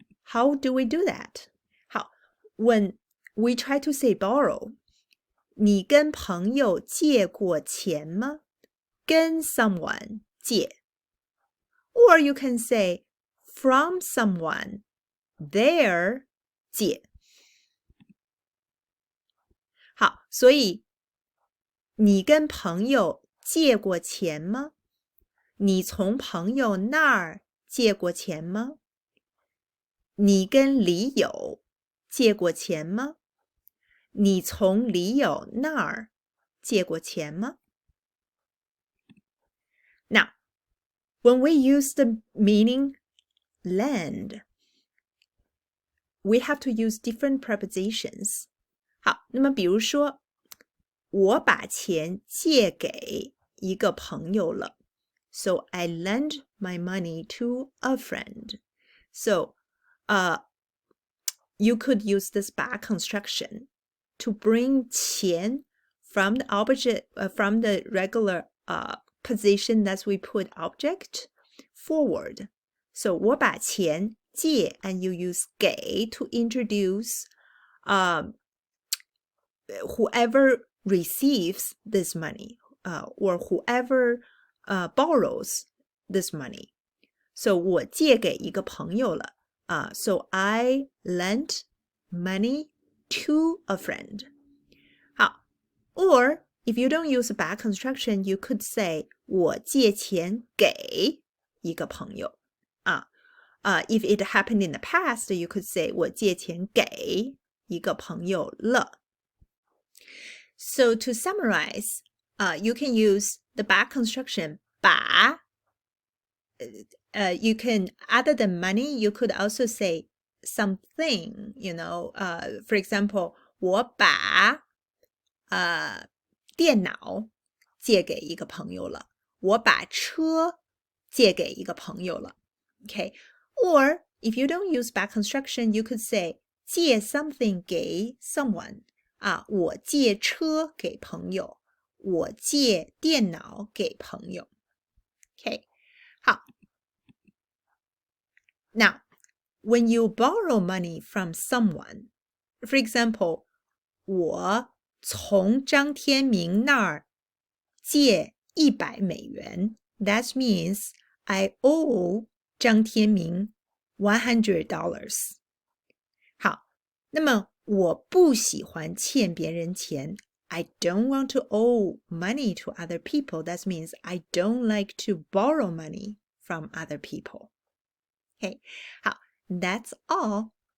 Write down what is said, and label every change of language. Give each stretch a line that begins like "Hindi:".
English: How do we do that? 好, when we try to say borrow,
Chinese: 你跟朋友借过钱吗?
English: 跟 someone 借.Or you can say from someone, there 借.
Chinese: 好，所以你跟朋友借过钱吗？你从朋友那儿借过钱吗？你跟李友借过钱吗？你从李友那儿借过钱吗？
English: Now, when we use the meaning lend, we have to use different prepositions.
Chinese: 好，那么比如说我把钱借给一个朋友了
English: So I lend my money to a friend. So you could use this back construction to bring 钱 from the object, from the regular position that we put object forward. So
Chinese: 我把钱借
English: and you use 给 to introduce whoever receives this money or whoever borrows this money.
Chinese: So 我借给一个朋友了。
English: So I lent money to a friend. 好 Or if you don't use a back construction, you could say
Chinese: 我借钱给一个朋友。
English: If it happened in the past, you could say
Chinese: 我借钱给一个朋友了。
English: So to summarize, you can use the back construction 把。 You can, other than money, you could also say something, for example,
Chinese: 我把电脑借给一个朋友了。我把车借给一个朋友了。
English: Okay? Or if you don't use back construction, you could say
Chinese: 借
English: something 给 someone.
Chinese: 我借车给朋友。我借电脑给朋友。Okay? 好。
English: Now, when you borrow money from someone, for example,
Chinese: 我从张天明那儿借100美元.
English: That means I owe 张天明$100.
Chinese: 好，那么我不喜欢欠别人钱。
English: I don't want to owe money to other people. That means I don't like to borrow money from other people. Okay, 好，that's all.